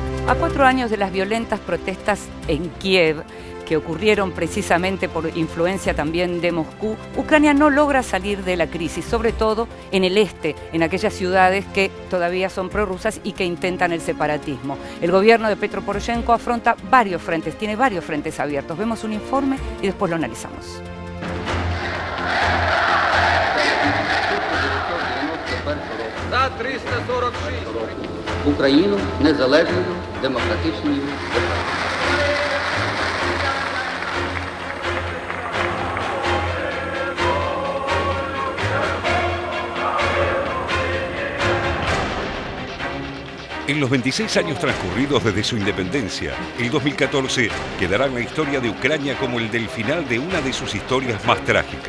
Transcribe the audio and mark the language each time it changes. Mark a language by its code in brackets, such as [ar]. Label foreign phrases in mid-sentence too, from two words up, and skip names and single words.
[es] A 4 años de las violentas protestas en Kiev, que ocurrieron precisamente por influencia también de Moscú, Ucrania no logra salir de la crisis, sobre todo en el este, en aquellas ciudades que todavía son prorrusas y que intentan el separatismo. El gobierno de Petro Poroshenko afronta varios frentes, tiene varios frentes abiertos. Vemos un informe y después lo analizamos. [uk] Україну незалежною, демократичною державою. [es] En los 26 años transcurridos desde su independencia, el 2014 quedará en la historia de Ucrania como el del final de una de sus historias más trágicas.